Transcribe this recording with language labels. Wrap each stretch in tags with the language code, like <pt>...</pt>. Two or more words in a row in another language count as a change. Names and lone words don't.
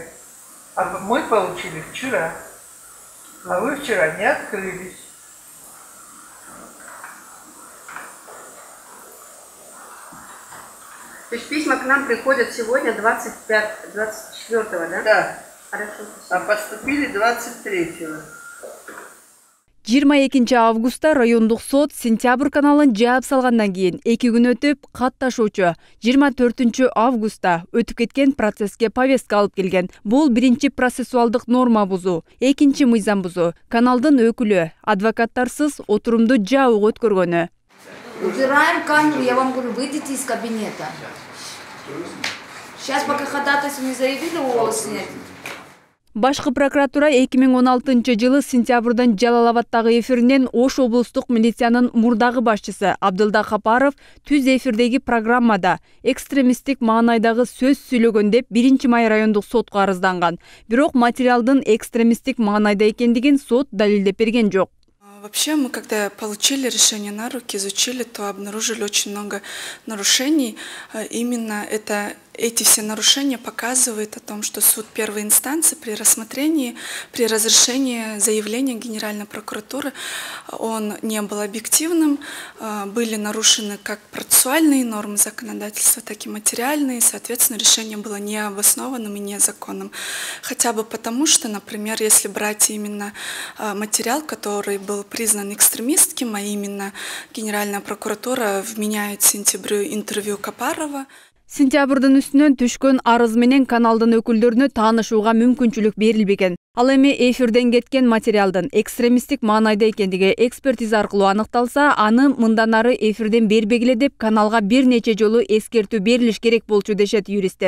<ru>А мы получили вчера. А вы вчера не открылись. То есть письма к нам приходят сегодня 24-го, да? Да. Хорошо. А поступили 23-го.</ru> <ky>22 августта райондук сот сентябрь каналын жаап салгандан кийин 2 күн өтүп кат ташуучу 24 августта өтүп кеткен процесске повестка алып келген. Бул биринчи процессуалдык норма бузуу, экинчи мыйзам бузуу. Каналдын өкүлү адвокаттарсыз отурумду жабык өткөргөнү.</ky> <ru>Убираем камеру, я вам говорю, выйдите из кабинета. Сейчас пока ходатайство не заявили, у вас снять.</ru> <ky>Башкы прокуратура 2016 жылы сентябрдан Жалалабадтагы эфиринен Ош облустук милициянын мурдагы башчысы Абдылда Капаров түз эфирдеги программада экстремисттик маанайдагы сөз сүйлөгөн деп 1 май райондук сотко арызданган. Бирок материалдын экстремисттик маанайда экендигин сот далилдеп берген жок.</ky> <ru>Вообще, мы когда получили решение на руки, изучили, то обнаружили очень много нарушений. Именно эти все нарушения показывают о том, что суд первой инстанции при рассмотрении, при разрешении заявления Генеральной прокуратуры, он не был объективным, были нарушены как процессуальные нормы законодательства, так и материальные, соответственно, решение было необоснованным и незаконным. Хотя бы потому, что, например, если брать именно материал, который был признан экстремистским, а именно Генеральная прокуратура вменяет сентябрю интервью Капарова.</ru> <ky>Сентябрдын үстүнөн түшкөн арыз менен каналдын өкүлдөрүнө таанышууга мүмкүнчүлүк берилбеген. Ал эми эфирден кеткен материалдын экстремисттик маанайда экендиги экспертиза аркылуу аныкталса, аны мындан ары эфирден бербегиле деп каналга бир нече жолу эскертүү берилиш керек болчу дешет юристтер.</ky>